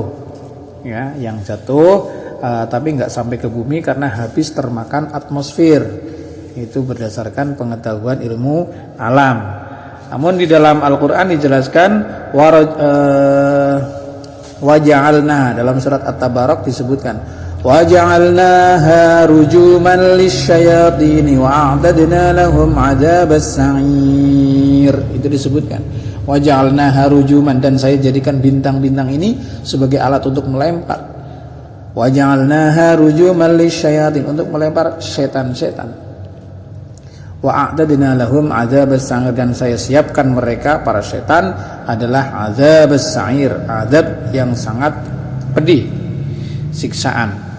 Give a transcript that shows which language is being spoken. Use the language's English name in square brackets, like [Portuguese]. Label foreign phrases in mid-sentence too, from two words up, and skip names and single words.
[Indonesian] Ya, yang jatuh tapi nggak sampai ke bumi karena habis termakan atmosfer. Itu berdasarkan pengetahuan ilmu alam. Namun di dalam Al-Qur'an dijelaskan waja'alna, dalam surat At-Tabarak disebutkan [Arabic] وجعلناها رجوما للشياطين وأعتدنا لهم عذاب السعير. [Indonesian] Itu disebutkan [Arabic] وجعلناها رجوما, [Indonesian] dan saya jadikan bintang-bintang ini sebagai alat untuk melempar. [Arabic] وجعلناها رجوما للشياطين, [Indonesian] untuk melempar setan-setan. [Arabic] وأعتدنا لهم عذاب السعير, [Indonesian] dan saya siapkan mereka para setan adalah [Arabic] عذاب السعير, [Indonesian] azab yang sangat pedih, siksaan.